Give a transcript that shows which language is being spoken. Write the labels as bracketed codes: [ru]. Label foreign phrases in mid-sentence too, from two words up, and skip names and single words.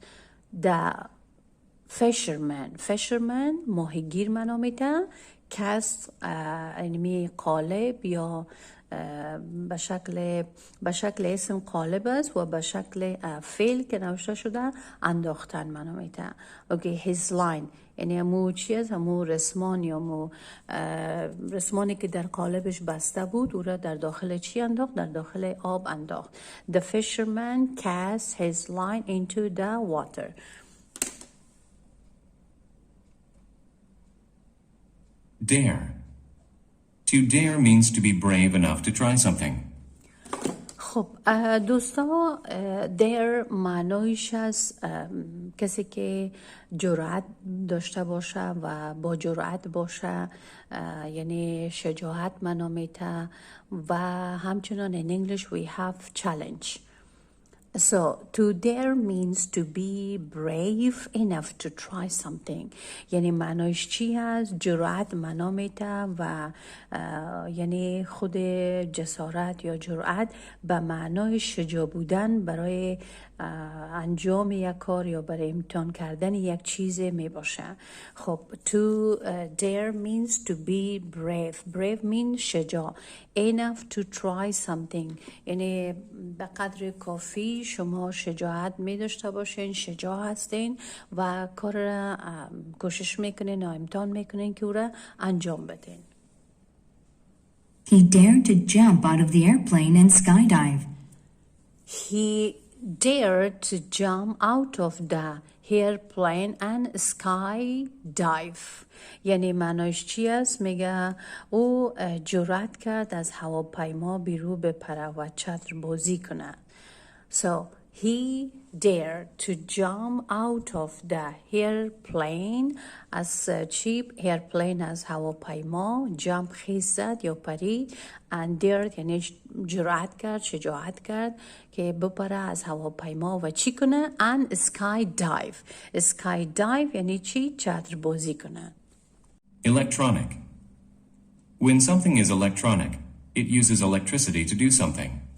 [en] The fisherman [fa] ماهیگیر معنا میده. cast یعنی قالب یا به شکل اسم قالب است و به شکل فعل که نوشته شده انداختن منو میده. اوکی [en] his line [fa] یعنی همون چیز همون رسمان یا همون رسمانی که در قالبش بسته بود او را در داخل چی انداخت؟ در داخل آب انداخت. [en] The fisherman cast his line into the water. Dare. To dare means to be brave enough to try something. [fa] خب دوستا dare معنایش از کسی که جرأت داشته باشه و با جرأت باشه، یعنی شجاعت معنا میده و همچنان [en] in English we have challenge. So to dare means to be brave enough to try something. [fa] یعنی معنایش چی هست؟ جرأت معنا میده و یعنی خود جسارت یا جرأت به معنای شجاع بودن برای انجام یک کار یا برای امتحان کردن یک چیز می باشه. [en] خب to dare means to be brave. Brave means [fa] شجاع. [en] Enough to try something [fa] یعنی به قدر کافی شما شجاعت می داشته باشین، شجاع هستین و کار را کوشش میکنین یا امتحان میکنین که او را انجام بدین. [en] He dared to jump out of the airplane and skydive. He dared to jump out of the airplane and skydive. [fa] یعنی معنایش چی است؟ میگه او جرأت کرد از هواپیما بیرون بپره و چتر بازی کنه. [en] So he dared to jump out of the airplane. [fa] از چی؟ airplane از هواپیما. jump خیز زد یا پرید. [en] and dared [fa] یعنی جرأت کرد، شجاعت کرد که بپره از هواپیما و چی کنه؟ [en] and skydive. skydive [fa] یعنی چی؟ چتر بازی کنه. [en] Electronic. When something is electronic, it uses electricity to do something.